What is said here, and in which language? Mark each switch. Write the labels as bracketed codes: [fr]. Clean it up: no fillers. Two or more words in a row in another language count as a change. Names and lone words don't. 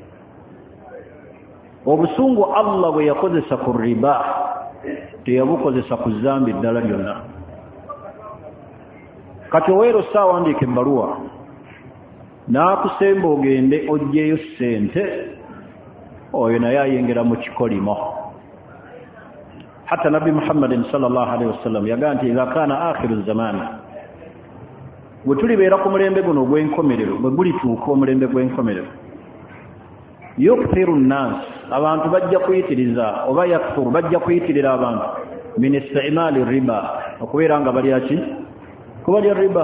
[lg] Obusungu Allah bwe yakozesa ku riba teyabukozesa ku zambi ddala lyonna. Kati oweero saawandiika ebbaluwa n'akusemba ogende oggyeyo ssente, oyo naye ayengera mu kikolimo. [ar] حتى النبي محمد صلى الله عليه وسلم [lg] yagaa nti [ar] إذا كان آخر الزمان, [lg] bwe tulibeera ku mulembe guno ogw'enkomerero, bwe gulituuka omulembe gw'enkomerero, [ar] يكثر الناس, [lg] abantu bajja kuyitiriza oba yakthuru, bajja kuyitirira abantu [ar] من استعمال الربا, [lg] okubeera nga balya ki? Kubalya riba.